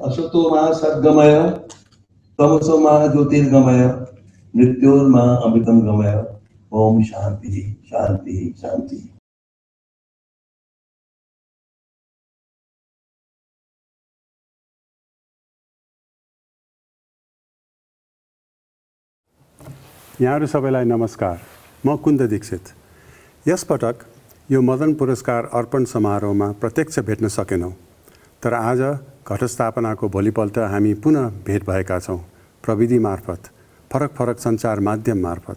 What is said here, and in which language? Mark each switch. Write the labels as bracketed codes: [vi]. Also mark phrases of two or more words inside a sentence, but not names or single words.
[sa] सत्त्वमा सद्गमय तमसोमा ज्योतिर्गमय मृत्योर्मा अमृतं गमय ओम शांति शांति शांति। [ne] यहाँहरू सबैलाई नमस्कार। म कुन्द दीक्षित। यसपटक यो मदन पुरस्कार अर्पण समारोहमा प्रत्यक्ष भेट्न सकेनौँ, तर आज घटस्थापनाको भोलिपल्ट हामी पुनः भेट भएका छौँ प्रविधि मार्फत, फरक फरक सञ्चार माध्यम मार्फत।